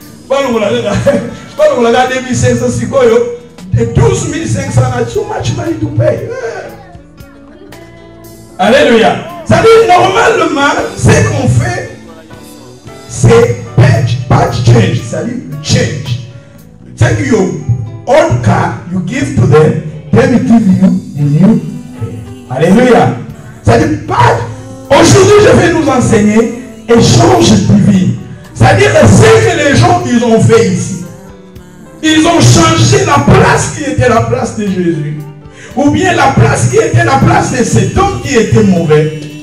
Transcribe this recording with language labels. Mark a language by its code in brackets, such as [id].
[fr] On a 2500 et 12 500. [en] Too much money to pay. [fr] Alléluia. Ça dit normalement, ce qu'on fait, c'est patch change. Ça dit change. [en] Take your old car, you give to them, then we give you the new. [fr] Alléluia. Ça dit patch. Aujourd'hui, je vais nous enseigner échange divin. C'est-à-dire ce que les gens ils ont fait ici. Ils ont changé la place qui était la place de Jésus. Ou bien la place qui était la place de cet homme qui était mauvais.